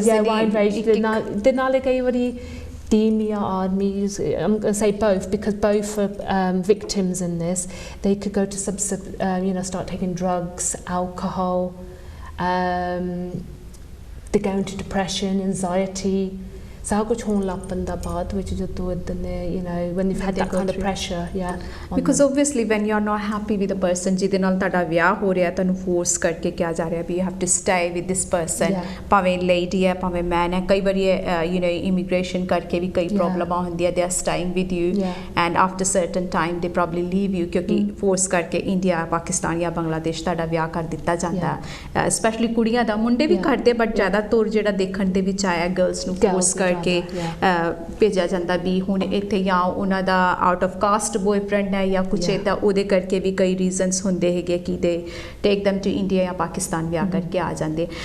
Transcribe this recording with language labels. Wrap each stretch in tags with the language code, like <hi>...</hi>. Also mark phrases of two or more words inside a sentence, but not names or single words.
<en>Wide range. I'm going to say both, because both are victims in this. They could go to start taking drugs, alcohol. They go into depression, anxiety. So</en> <pa>ਕੁਝ ਹੋਣ ਲੱਗ ਪੈਂਦਾ ਬਾਅਦ ਵਿੱਚ ਜਦੋਂ</pa> <en>when you've had that kind of pressure, because obviously when you're not happy with the person</en> <pa>ਜਿਹਦੇ ਨਾਲ ਤੁਹਾਡਾ ਵਿਆਹ ਹੋ ਰਿਹਾ ਤੁਹਾਨੂੰ ਫੋਰਸ ਕਰਕੇ ਕਿਹਾ ਜਾ ਰਿਹਾ ਵੀ</pa> <en>you have to stay with this person,</en> <pa>ਭਾਵੇਂ lady ਹੈ ਭਾਵੇਂ man ਹੈ, ਕਈ ਵਾਰੀ immigration ਕਰਕੇ ਵੀ ਕਈ ਪ੍ਰੋਬਲਮਾਂ ਹੁੰਦੀਆਂ,</pa> <en>they are staying with you and after certain time they probably leave you</en> <pa>ਕਿਉਂਕਿ ਫੋਰਸ ਕਰਕੇ ਇੰਡੀਆ, ਪਾਕਿਸਤਾਨ ਜਾਂ ਬੰਗਲਾਦੇਸ਼ ਤੁਹਾਡਾ ਵਿਆਹ ਕਰ ਦਿੱਤਾ ਜਾਂਦਾ, ਸਪੈਸ਼ਲੀ ਕੁੜੀਆਂ ਦਾ, ਮੁੰਡੇ ਵੀ ਕਰਦੇ ਬਟ ਜ਼ਿਆਦਾ ਤੌਰ ਜਿਹੜਾ ਦੇਖਣ ਦੇ ਵਿੱਚ ਆਇਆ ਗਰਲਸ ਨੂੰ ਫੋਰਸ ਕਰਕੇ ਭੇਜਿਆ ਜਾਂਦਾ ਵੀ ਹੁਣ ਇੱਥੇ ਜਾਂ ਉਹਨਾਂ ਦਾ</pa> <en>out of caste boyfriend</en> <pa>ਹੈ ਜਾਂ ਕੁਛ ਇੱਦਾਂ, ਉਹਦੇ ਕਰਕੇ ਵੀ ਕਈ ਰੀਜ਼ਨਸ ਹੁੰਦੇ ਹੈਗੇ ਕਿ</pa> <en>they take them to India</en> <pa>ਜਾਂ ਪਾਕਿਸਤਾਨ ਵਿਆਹ ਕਰਕੇ ਆ ਜਾਂਦੇ।</pa>